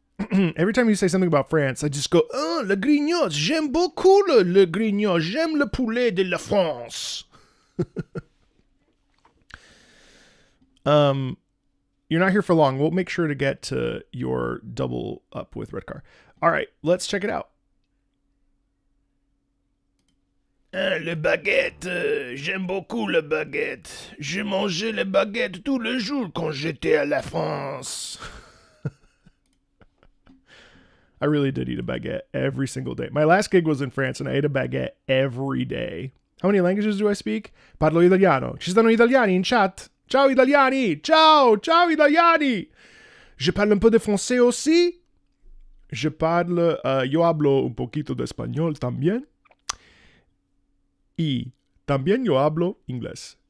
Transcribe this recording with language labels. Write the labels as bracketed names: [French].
[English] Every time you say something about France, I just go, oh, [French] le grignote. J'aime beaucoup le grignote. J'aime le poulet de la France. [English] You're not here for long. We'll make sure to get to your double up with Redcar. All right, let's check it out. [French] Le baguette, j'aime beaucoup le baguette. J'ai mangé le baguette tous les jours quand j'étais à la France. [English] I really did eat a baguette every single day. My last gig was in France and I ate a baguette every day. How many languages do I speak? [Italian] Parlo italiano. Ci stanno italiani in chat? Ciao italiani! Ciao! Ciao italiani! [French] Je parle un peu de français aussi. Je parle, [Spanish] yo hablo un poquito de español también. Y también yo hablo inglés.